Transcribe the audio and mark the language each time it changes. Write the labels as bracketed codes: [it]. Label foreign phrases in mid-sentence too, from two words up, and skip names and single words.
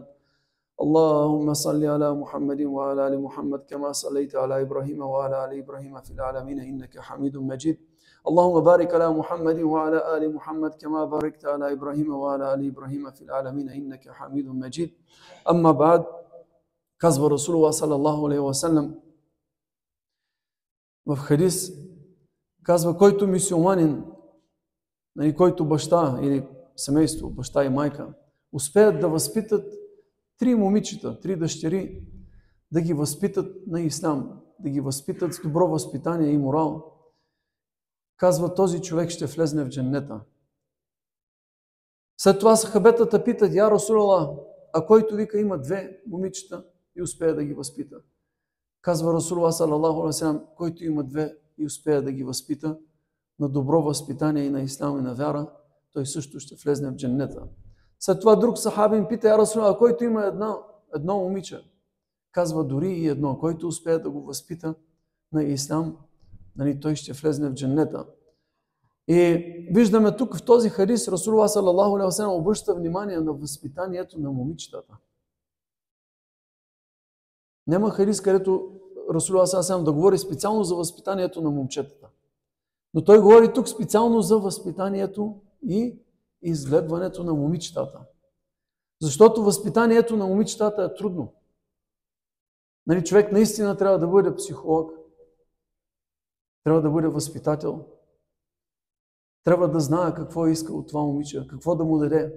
[ar] اللهم صل على محمد وعلى آل محمد كما صليت على إبراهيم وعلى آل إبراهيم في العالمين إنك حميد مجيد. اللهم بارك على محمد وعلى آل محمد كما باركت على إبراهيم وعلى آل إبراهيم في العالمين إنك حميد مجيد. أما بعد، [bg] казва [ar] رسول الله صلى الله عليه وسلم [bg] в хадис, казва, който мюсюлманин, който баща или семейство, баща и майка, успеят да възпитат 3 момичета, 3 дъщери, да ги възпитат на ислам, да ги възпитат с добро възпитание и морал, казва, този човек ще влезне в дженнета. След това сахабетата питат, [ar] يا رسول الله, [bg] а който вика има 2 момичета и успее да ги възпита. [ar] Казва رسول الله صلى الله عليه وسلم, [bg] който има 2 и успее да ги възпита на добро възпитание и на ислам и на вяра, той също ще влезне в дженнета. След това друг сахабин пита, [ar] يا رسول الله, [bg] който има едно момиче, казва, дори и едно, който успее да го възпита на ислам, той ще влезне в дженнета. И виждаме тук в този хадис, [ar] رسول الله صلى الله عليه وسلم [bg] обръща внимание на възпитанието на момичетата. Няма хадис, където [ar] رسول الله صلى الله عليه وسلم [bg] да говори специално за възпитанието на момчетата. Но той говори тук специално за възпитанието и изгледването на момичетата. Защото възпитанието на момичетата е трудно. Човек наистина трябва да бъде психолог, трябва да бъде възпитател, трябва да знае какво иска от това момиче, какво да му даде.